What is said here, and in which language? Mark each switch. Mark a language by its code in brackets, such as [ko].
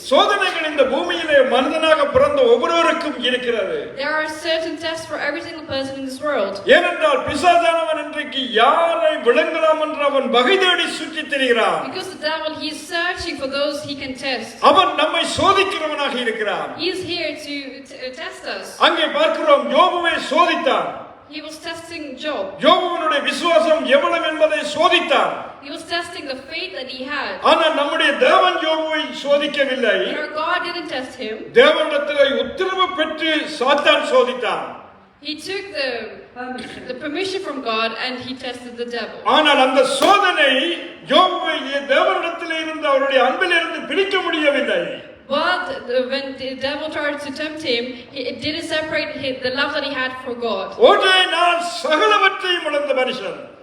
[ta] சோதனைகள் இந்த பூமியிலே மனிதனாக பிறந்த ஒவ்வொருவருக்கும் இருக்கிறது. [en] There are certain tests for every single person in this world. [ta] ஏனென்றால் பிசாசானவன் இன்றைக்கு யாரை விளங்கலாம் என்று அவன் வகை தேடி சுற்றித் திரிகிறான். [en] Because the devil, he is searching for those he can test. [ta] அவன் நம்மை சோதிக்கிறவனாக இருக்கிறான். [en] He is here to test us. [ta] அங்கே பார்க்கிறோம், யோபுவை சோதித்தான். [en] He was testing Job. [ta] யோபுவினுடைய விசுவாசம் எவ்வளவு என்பதை சோதித்தான். [en] He was testing the faith that he had. [ta] ஆனால் நம்முடைய தேவன் யோபுவை சோதிக்கவில்லை. [en] But our God didn't test him. [ta] தேவனிடத்திலே உத்தரவு பெற்று சாத்தான் சோதித்தான். [en] He took the permission from God and he tested the devil. [ta] ஆனால் அந்த சோதனை யோபுவை தேவனிடத்திலே இருந்து அவருடைய அன்பிலிருந்து பிரிக்க முடியவில்லை. [en] But when the devil tried to tempt him, it didn't separate the love that he had for God. [ta] ஒரே நாள் சகலவற்றையும் இழந்த மனுஷன்.